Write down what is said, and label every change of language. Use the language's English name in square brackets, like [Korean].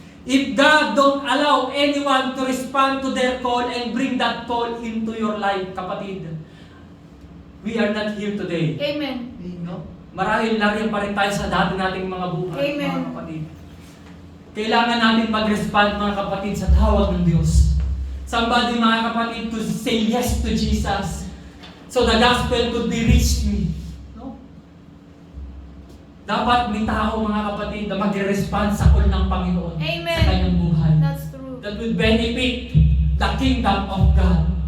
[English] If God don't allow anyone to respond to their call and bring that call into your life, kapatid, we are not here today. Amen. No? [Filipino] Marahil nariyan pa rin tayo sa dati nating mga buhay, Amen. mga kapatid. Kailangan natin mag-respond, mga kapatid, sa tawag ng Diyos. [English] Somebody, [Filipino] mga kapatid, [English] to say yes to Jesus so the gospel could be reached me. No? [Filipino] Dapat may tao, mga kapatid, na mag-respond sa call ng Panginoon Amen. sa kanyang buhay. [English] That's true. That will benefit the kingdom of God.